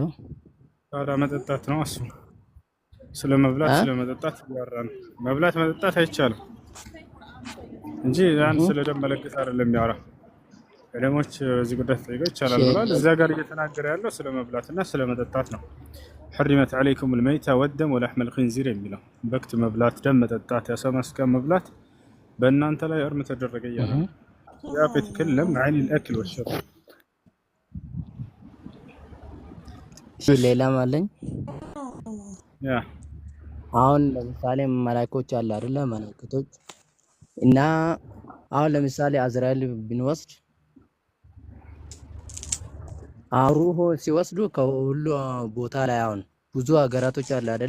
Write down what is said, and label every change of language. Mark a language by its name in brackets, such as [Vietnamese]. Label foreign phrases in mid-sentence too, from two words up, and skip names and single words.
[Amharic] ታዲያ መጠጣት ነው እሱ። ስለ መብላት ስለ መጠጣት ያወራን። መብላት መጠጣት አይቻልም እንጂ ያን ስለ ደም መለገስ አይደለም የሚያወራ። ዕለሞች እዚህ ጉዳይ ተጠይቀው ይቻላል ብሏል። እዚያ ጋር እየተናገረ ያለው ስለ መብላትና ስለ መጠጣት ነው። [Arabic] حرمت عليكم الميتة والدم ولحم الخنزير [Amharic] የሚለው በክት መብላት፣ ደም መጠጣት፣ ያሰማ ስጋ መብላት በእናንተ ላይ እርም ተደረገ እያለ ያ [Arabic] فتكلم عن الأكل والشرب። [Amharic] ሌላም አለኝ። ያ አሁን ለምሳሌ መላእክቶች አለ አይደለ? መላእክቶች እና አሁን ለምሳሌ አዝራኤል ብንወስድ አሩሁ ሲወስዱ ከሁሉ ቦታ ላይ አሁን ብዙ ሀገራቶች አለ አይደለ?